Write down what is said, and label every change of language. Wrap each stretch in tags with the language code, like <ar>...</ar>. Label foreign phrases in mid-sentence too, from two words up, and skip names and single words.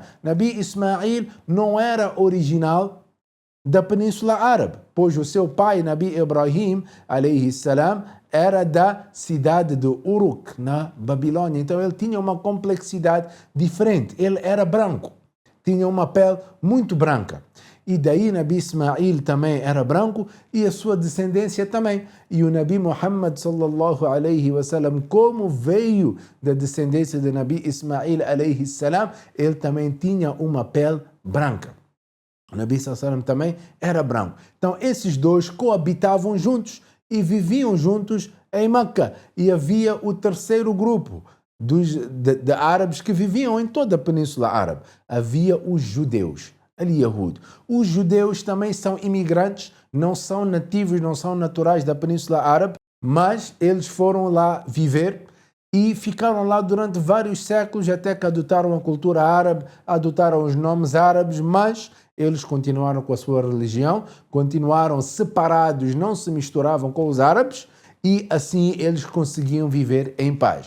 <pt>Nabi Ismail não era original da Península Árabe, pois o seu pai, Nabi Ibrahim</pt> <ar>عليه السلام,</ar> <pt>era da cidade de Uruk, na Babilônia. Então ele tinha uma complexidade diferente. Ele era branco, tinha uma pele muito branca. e daí Nabi Ismail também era branco e a sua descendência também. E o Nabi Muhammad</pt> <ar>صلى الله عليه وسلم,</ar> <pt>como veio da descendência de Nabi Ismail</pt> <ar>عليه السلام,</ar> <pt>ele também tinha uma pele branca. O Nabi</pt> <ar>صلى الله عليه وسلم</ar> <pt>também era branco. Então esses dois coabitavam juntos e viviam juntos em Meca. E havia o terceiro grupo de árabes que viviam em toda a Península Árabe. Havia os judeus, al-Yahud. Os judeus também são imigrantes, não são nativos, não são naturais da Península Árabe, mas eles foram lá viver e ficaram lá durante vários séculos até que adotaram a cultura árabe, adotaram os nomes árabes, mas eles continuaram com a sua religião, continuaram separados, não se misturavam com os árabes e assim eles conseguiam viver em paz.</pt>